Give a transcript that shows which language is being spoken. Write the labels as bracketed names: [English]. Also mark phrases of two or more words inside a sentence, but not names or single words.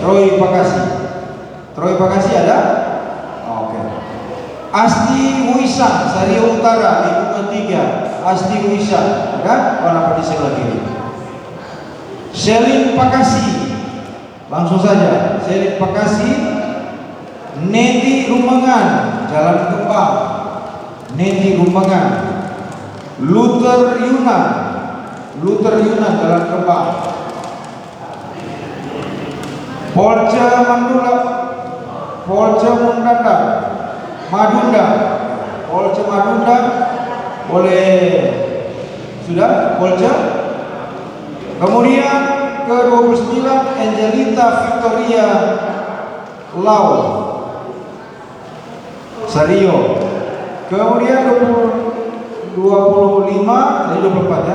[Indonesian] Troy Pakasi ada? Oke. Asti Wisang, Sario Utara, lingkungan 3. Asti Wisang, ada? Warna di sebelah kiri. Selin Pakasi, langsung saja. Selin Pakasi. Nedi Rumangan, Jalan Kembang. Nedi Rumangan. Luther Yunan, Jalan Kembang. Polce Madunda, boleh sudah Polce. Kemudian ke-29 Angelita Victoria Lau, Sario. Kemudian 25 dari 24 ya.